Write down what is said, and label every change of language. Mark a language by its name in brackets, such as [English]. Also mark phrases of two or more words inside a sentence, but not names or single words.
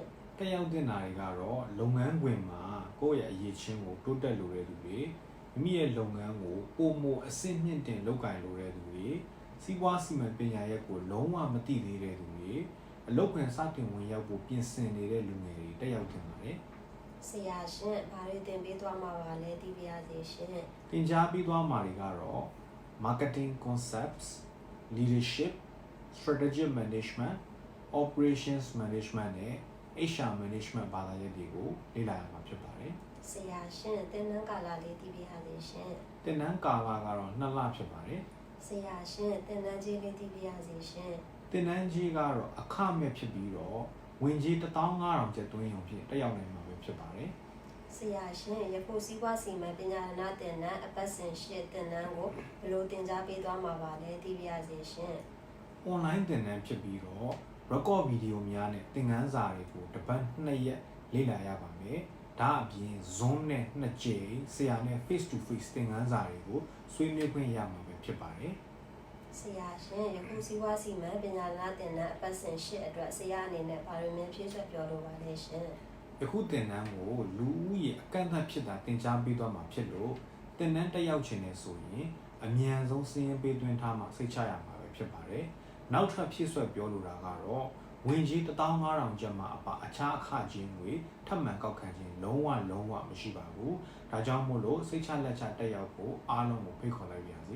[Burmese] တက်ရောက်တင်တာတွေကတော့လုပ်ငန်းခွင်မှာကိုယ့်ရဲ့အရေးချင်းကိုတိုးတက်လိုတဲ့သူတွေမိမိရဲ့လုပ်ငန်းကိုပုံမအဆင့်မြင့်တင်လုပ်ကိုင်လိုတဲ့သူတွေစီးပွားစီမံပညာရပ်ကိုလုံးဝမသိသေးတဲ့သူတွေအလုပ်ခွင်စတင်ဝင်ရောက်ဖို့ပြင်ဆင်နေတဲ့လူငယ်တွေတက်ရောက်တင်ပါတယ် ဆရာရှင်ဘာတွေသင်ပေးသွားမှာပါလဲသိပါရစေရှင် သင်ကြားပေးသွားမှာတွေကတော့ [English] marketing concepts leadership strategic management operations management [Burmese] နဲ့ [English] HR management [Burmese] ဘာသာရပ်တွေကိုလေ့လာရမှာဖြစ်ပါတယ် ဆရာရှင်သင်တန်းကာလလေးသိပါရစေရှင် သင်တန်းကာလကတော့2လဖြစ်ပါတယ် ဆရာရှင်သင်တန်းကြီးလေးသိပါရစေရှင် သင်တန်းကြီးကတော့အခမဲ့ဖြစ်ပြီးတော့ဝင်ကြီး15000ကျပ်သွင်းရုံဖြင့်တက်ရောက်နိုင်မှာပဲဖြစ်ပါတယ် ဆရာရှင်ယခုစီးပွားစီမံပညာရဏတင်တန်းအပတ်စဉ်ရှစ်တင်တန်းကိုဘယ်လိုသင်ကြားပေးသွားမှာပါလဲသိပါရစေရှင် ။ online သင်တန်းဖြစ်ပြီးတော့ record ဗီဒီယိုများနဲ့သင်ခန်းစာတွေကိုတစ်ပတ်2ရက်လေ့လာရပါမယ်။ဒါအပြင် Zoom နဲ့2ကြိမ်ဆရာနဲ့ [English] face to face [Burmese] သင်ခန်းစာတွေကိုဆွေးနွေးခွင့်ရမှာပဲဖြစ်ပါတယ် ။ဆရာရှင်ယခုစီးပွားစီမံပညာရဏတင်တန်းအပတ်စဉ်ရှစ်အတွက်ဆရာအနေနဲ့ဘာတွေများဖြည့်ဆွတ်ပြောလိုပါလဲရှင် ။ယခုသင်တန်းကိုလူဦးရေအကန့်အသတ်ဖြစ်တာသင်ကြားပေးသွားမှာဖြစ်လို့သင်တန်းတက်ရောက်ခြင်းနဲ့ဆိုရင်အမြန်ဆုံးစာရင်းပေးသွင်းထားမှစိတ်ချရမှာပဲဖြစ်ပါတယ်။နောက်ထပ်ဖြည့်ဆွတ်ပြောလိုတာကတော့ဝင်ကြီး15000ကျပ်မှအပအခြားအခချင်းငွေထပ်မံကောက်ခံခြင်းလုံးဝမရှိပါဘူး။ဒါကြောင့်မို့လို့စိတ်ချလက်ချတက်ရောက်ဖို့အားလုံးကိုဖိတ်ခေါ်လိုက်ပါရစေ